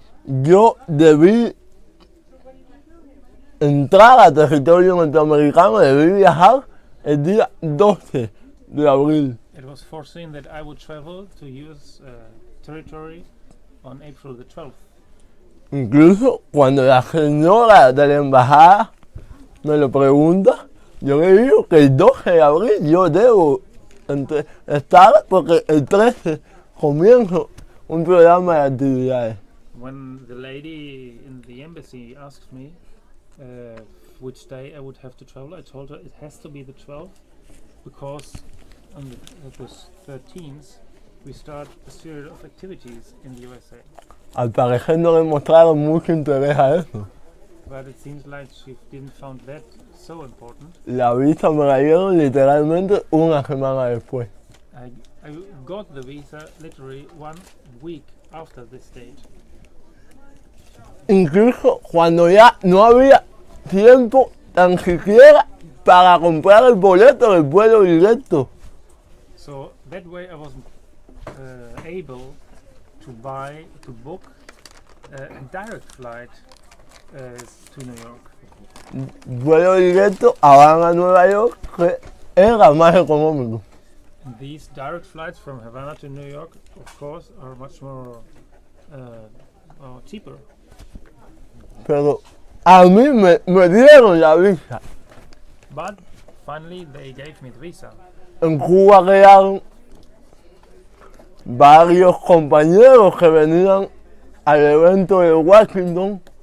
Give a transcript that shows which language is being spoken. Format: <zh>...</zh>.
<es>Yo debí entrar a territorio norteamericano, debí viajar el día 12 de abril.</es> <en>It was foreseen that I would travel to US territory on April the 12th.</en> <es>Incluso cuando la señora de la embajada me lo pregunta, yo le digo que el 12 de abril yo debo estar porque el 13 comienzo un programa de actividades.</es> <en>When the lady in the embassy asked me which day I would have to travel, I told her it has to be the 12th because on the 13th we start a series of activities in the USA.</en> <es>Al parecer no le mostraron mucho interés a eso.</es> <en>But it seems like she didn't find that so important.</en> <es>La visa me la dieron literalmente una semana después.</es> <en>I got the visa literally 1 week after this date.</en> <es>Incluso cuando ya no había tiempo tan siquiera para comprar el boleto del vuelo directo.</es> <en>So that way I was able to book a direct flight to New York.</en> <es>Vuelo directo a Habana, Nueva York, que era más económico.</es> <en>And these direct flights from Havana to New York, of course, are much more cheaper.</en> <es>Pero a mí me dieron la visa.</es> <en>But finally they gave me the visa.</en> <es>En Cuba quedaron varios compañeros que venían al evento de Washington.</es>